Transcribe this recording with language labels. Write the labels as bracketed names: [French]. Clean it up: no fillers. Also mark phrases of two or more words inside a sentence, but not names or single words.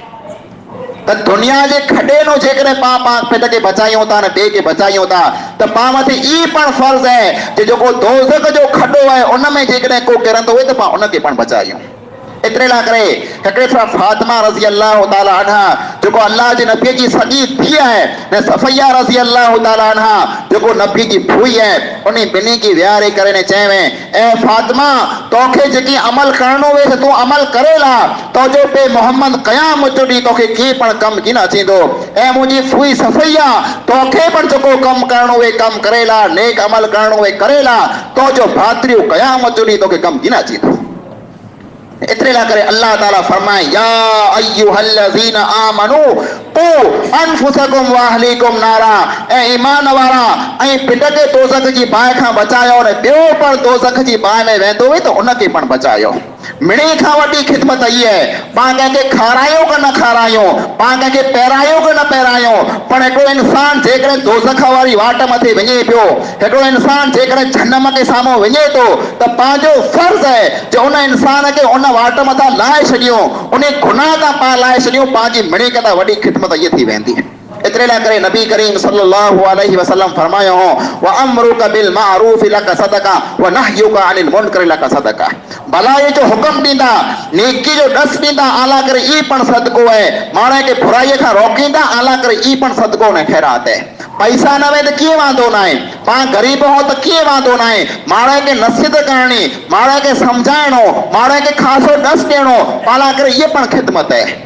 [Sindhi] त दुनिया जे खॾे नो जेकॾहिं पाण पिंड खे बचायूं था न ॿिए खे बचायूं था, त पाण मथे ई पण फर्ज़ आहे जे जेको दोज़ख जो खॾो आहे उन में जेकॾहिं को किरंदो हुए त पाण उनखे पण बचायूं। एतिरे लाइ करे हिकिड़े दफ़ा फातिमा [Arabic] رضي الله تعالى عنها [Sindhi] जेको अल्लाह जे नबी जी सॼी धीउ आहे, ने सफ़ैया [Arabic] رضي الله تعالى عنها [Sindhi] जेको नबी जी भूई आहे, उन ॿिन्ही खे विहारे करे ने चयवें, ए फातिमा तोखे जेकी अमल करणो हुए तूं अमल करे ला, तो जो पे मोहम्मद क़यामत जो ॾींहुं तोखे के पण कमु की न अचींदो। ऐं मुंहिंजी फूई सफ़ैया तोखे पण जेको कमु करणो हुए कमु करे ला, नेक अमल करणो हुए करे ला, तो जो भातिरियूं क़यामत जो ॾींहुं तोखे कमु की न अचींदो। इतने ला करे अल्लाह ताला फरमाए, [Arabic] يا أيها الذين آمنوا قوا أنفسكم وأهليكم نارا, [Sindhi] ए ईमान वारा ऐं पिंड के दोज़ख जी बाहि खां बचायो, ने ॿियो पण दोज़ख जी बाहि में वेंदो हुए त उनखे पण बचायो। मिणी खां वॾी ख़िदमत इहा आहे, पाण कंहिंखे खारायूं कि न खारायूं, पाण कंहिंखे पहिरायूं कि न पहिरायूं, पर हिकिड़ो इंसान जेकॾहिं दोज़ख वारी वाट मथे वञे पियो, हिकिड़ो इंसान जेकॾहिं जहन्नम के साम्हूं वञे थो, त पंहिंजो फर्ज़ आहे जो उन इंसान खे उन वाट मथां लाहे छॾियूं, उन गुनाह खां पाण लाहे छॾियूं, पंहिंजी मिणी खां वॾी ख़िदमत इहा थी वेंदी। इतने ला करे नबी करीम [Arabic] صلى الله عليه وسلم [Sindhi] फरमायो हो, [Arabic] وأمرك بالمعروف لك صدقة ونهيك عن المنكر لك صدقة, [Sindhi] भलाई जो हुक्म ॾींदा, नेकी जो ॾस ॾींदा, आला करे ई पण सदको आहे, माण्हू खे बुराईअ खां रोकींदा, आला करे ई पण सदको ने ख़ैरात आहे। पैसा न वे त कीअं वांदो न आहे, पाण ग़रीब हो त कीअं वांदो न आहे, माण्हू खे नसीहत करणी, माण्हू खे सम्झाइणो, माण्हू खे ख़ासो ॾस ॾियणो, आला करे इहे पण ख़िदमत आहे।